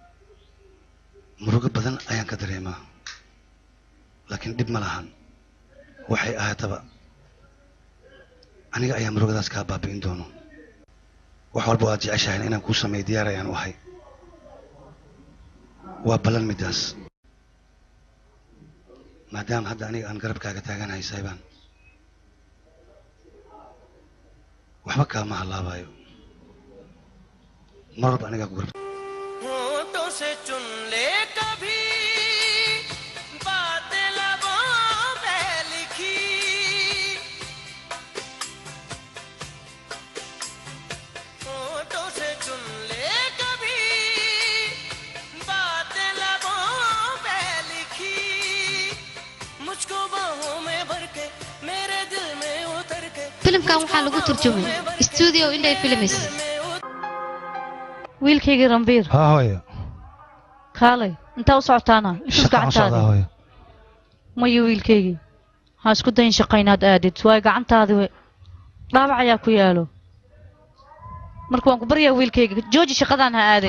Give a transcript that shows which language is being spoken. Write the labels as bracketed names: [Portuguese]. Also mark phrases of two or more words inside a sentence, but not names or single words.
[Somali] murugo badan ayaan ka dareemaa laakiin dhib ma lahan waxay ahaataba aniga ayaa murugadaas kaa baabi'in doono wax walba aad jeceshahay inaan kuu sameeyo diyaar ayaan u ahay waa ballan midaas maadaama hadda aniga aan garabkaaga taaganahay saaybaan waxba kaama halaabayo mar walba anigaa ku garab [Hindi] होठों से चुन ले कभी बातें लबों पे लिखी होठों से चुन ले कभी बातें लबों पे लिखी मुझको बाहों में भर के मेरे दिल में उतर के [Somali] filimkan waxaa lagu turjumay studio Inday Films. wiilkaygii rambiir haa hooyo kaalay intaa u socotaana isus shaqaan u socdaa gacantaadii hooyo mayo wiilkaygii ha isku dayin shaqaynaad aadid waayo gacantaadii dhaawac ayaa ku yaalo marka waan ku baryaa wiilkayga jooji shaqadaan ha aadin